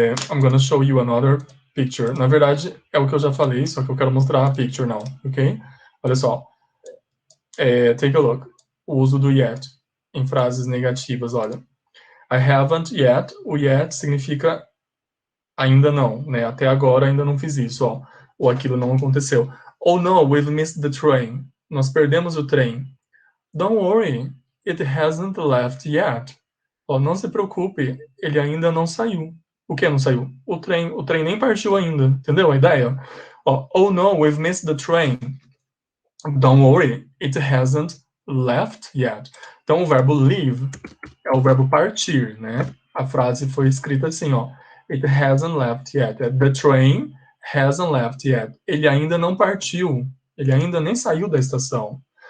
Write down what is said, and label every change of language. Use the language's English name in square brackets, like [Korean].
[English] I'm gonna show you another picture. [Portuguese] Na verdade, é o que eu já falei, só que eu quero mostrar a picture now, ok? Olha só. [English] Take a look. [Portuguese] O uso do yet em frases negativas, olha. [English] I haven't yet. [Portuguese] O yet significa ainda não, né? Até agora ainda não fiz isso, ó. Ou aquilo não aconteceu. [English] Oh no, we've missed the train. [Portuguese] Nós perdemos o trem. [English] Don't worry, it hasn't left yet. [Portuguese] Ó, não se preocupe, ele ainda não saiu. O que não saiu? O trem nem partiu ainda. Entendeu a ideia? [English] Ó, oh no, we've missed the train. Don't worry, it hasn't left yet. [Portuguese] Então o verbo leave é o verbo partir, né? A frase foi escrita assim, ó. [English] It hasn't left yet. The train hasn't left yet. [Portuguese] Ele ainda não partiu. Ele ainda nem saiu da estação.